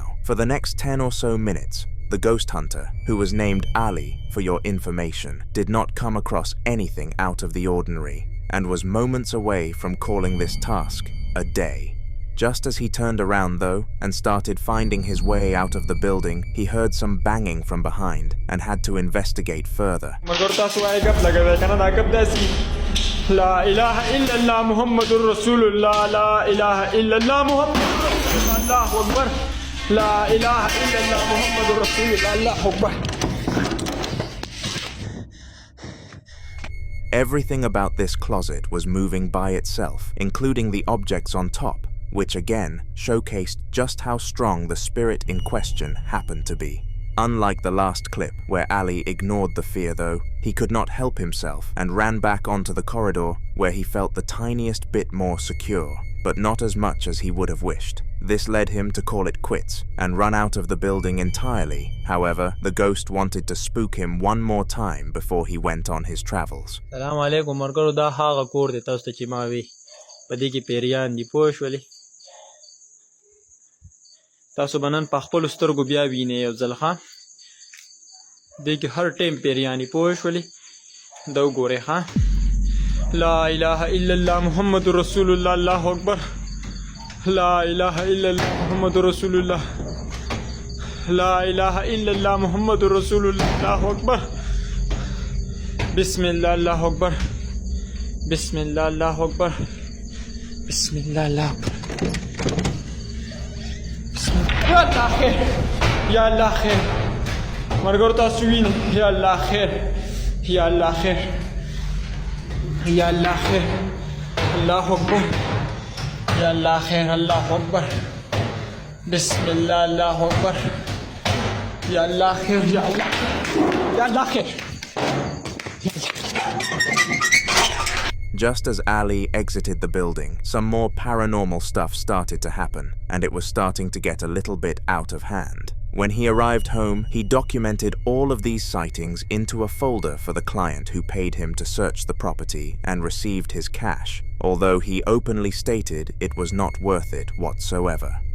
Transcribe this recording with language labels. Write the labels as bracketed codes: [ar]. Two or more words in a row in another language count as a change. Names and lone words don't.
[en] For the next 10 or so minutes, the ghost hunter, who was named Ali for your information, did not come across anything out of the ordinary, and was moments away from calling this task a day. Just as he turned around though, and started finding his way out of the building, he heard some banging from behind and had to investigate further. [ar] لا إله إلا الله محمد رسول الله لا إله إلا الله محمد رسول الله أكبر لا إله إلا الله محمد رسول الله الله أكبر. [en] Everything about this closet was moving by itself, including the objects on top, which again showcased just how strong the spirit in question happened to be. Unlike the last clip, where Ali ignored the fear though, he could not help himself and ran back onto the corridor where he felt the tiniest bit more secure, but not as much as he would have wished. This led him to call it quits and run out of the building entirely. However, the ghost wanted to spook him one more time before he went on his travels. [ar] السلام عليكم [ps] مرګرو دا هغه کور دی تاسو ته چې ما وی په دې کې پیریان دي پوه شولې تاسو بنن په خپل سترګو بیا وینئ یو ځل ښه دې کې هر ټایم پیریان دي پوه شولې دا وګورئ ښه [ar] لا اله الا الله محمد رسول الله الله اکبر لا إله إلا الله محمد رسول الله لا إله إلا الله محمد رسول الله الله أكبر بسم الله الله أكبر بسم الله الله أكبر بسم الله الله أكبر بسم الله يا الله خير يا الله خير [ps] مرګور تاسو وینئ [ar] يا الله خير يا الله خير يا الله خير الله أكبر يا الله خير الله أكبر بسم الله الله أكبر يا الله خير يا الله يا الله خير. [en] Just as Ali exited the building, some more paranormal stuff started to happen, and it was starting to get a little bit out of hand. When he arrived home, he documented all of these sightings into a folder for the client who paid him to search the property and received his cash, although he openly stated it was not worth it whatsoever.